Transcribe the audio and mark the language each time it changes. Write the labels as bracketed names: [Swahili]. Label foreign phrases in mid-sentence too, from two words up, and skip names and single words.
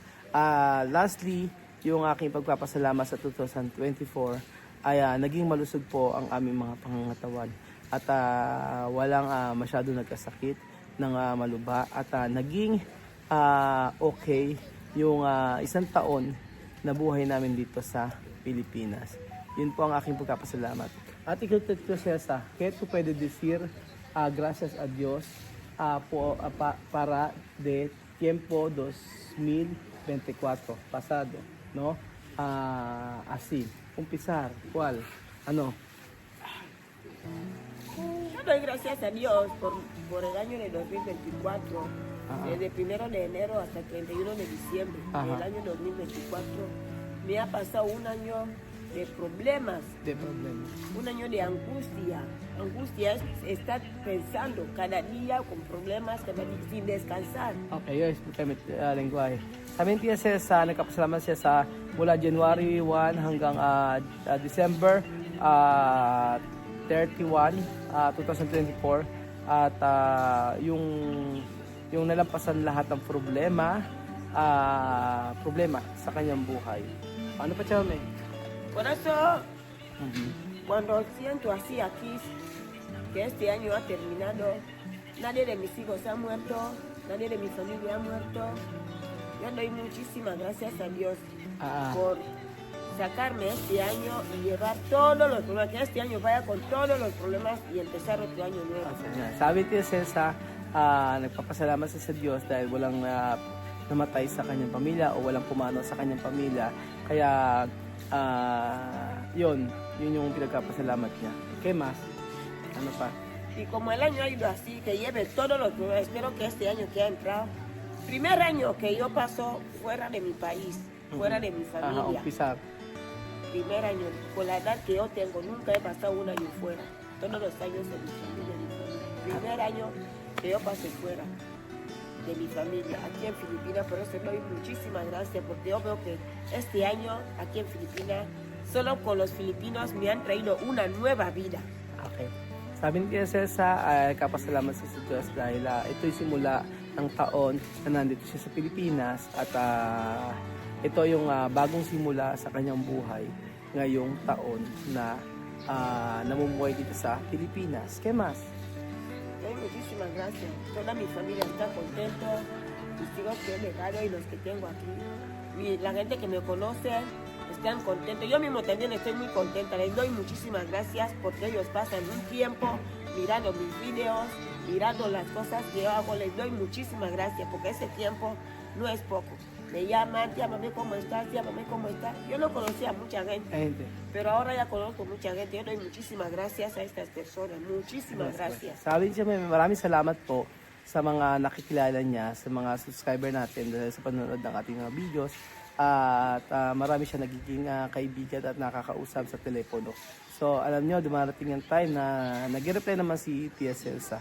[Filipino] Lastly, yung aking pagpapasalamat sa 2024 ay naging malusog po ang aming mga pangangatawan at walang masyado nagkasakit ng maluba at naging okay yung isang taon na buhay namin dito sa Pilipinas. Yun po ang aking pagpapasalamat. At ikaw, [Spanish] Tito Cesa, ¿qué tú puedes decir gracias a Dios para de tiempo 2024 pasado, no? Así, empezar, ¿cuál? Ano? Yo doy gracias a Dios por el año de 2024, desde 1 de enero hasta 31 de diciembre del año 2024. Me ha pasado un año de problemas, un año de angustia. Angustia es estar pensando cada día con problemas, cada día sin descansar. [English] Okay, yes, [Filipino] gamit lengguwahe. Sabi ni Tia Cesa, nagkapasalamat siya sa mula January 1 hanggang December 31, 2024 at yung nalampasan lahat ng problema sa kanyang buhay. Ano pa siya, may? [Spanish] Por eso, cuando siento así aquí, que este año ha terminado, nadie de mis hijos ha muerto, nadie de mi familia ha muerto. Yo doy muchísimas gracias a Dios por sacarme este año y llevar todos los problemas, que este año vaya con todos los problemas y empezar otro año nuevo. [Filipino] Sabi ni Tia Cesa, nagpapasalamat siya sa Diyos dahil walang namatay sa kanyang pamilya o walang pumanaw sa kanyang pamilya. Kaya, yun yung pinagpapasalamat niya. [Spanish] ¿Qué más? [Filipino] Ano pa? [Spanish] Y como el año ha ido así, que lleve todos los problemas, espero que este año que ha entrado, primer año que yo paso fuera de mi país, fuera de mi familia. [Filipino] Umpisa. [Spanish] Primer año, con la edad que yo tengo, nunca he pasado un año fuera. Todos los años de mi familia, primer año que yo pasé fuera de mi familia, aquí en Filipinas. Por eso doy muchísimas gracias, porque yo veo que este año aquí en Filipinas, solo con los filipinos me han traído una nueva vida. Okay. [Filipino] Sabi ni Tia Cesa, kapasalamat siya sa Diyos dahil ito'y simula ng taon na nandito siya sa Pilipinas at ito yung bagong simula sa kanyang buhay ngayong taon na namumuhay dito sa Pilipinas. [Spanish] ¿Qué más? Doy muchísimas gracias. Toda mi familia está contenta, mis hijos que he dejado y los que tengo aquí. La gente que me conoce están contentos. Yo mismo también estoy muy contenta. Les doy muchísimas gracias porque ellos pasan un tiempo mirando mis videos, mirando las cosas que yo hago. Les doy muchísimas gracias porque ese tiempo no es poco. Me llaman, llámame cómo estás, llámame cómo estás. Yo no conocía a mucha gente, pero ahora ya conozco mucha gente. Yo doy muchísimas gracias a estas personas. Muchísimas gracias. [Filipino] Sabi niya, maraming salamat po sa mga nakikilala niya, sa mga subscriber natin dahil sa panonood ng ating mga videos. At marami siya nagiging kaibigan at nakakausap sa telepono. So alam niyo, dumarating yung time na nag-reply naman si Tia Cesa.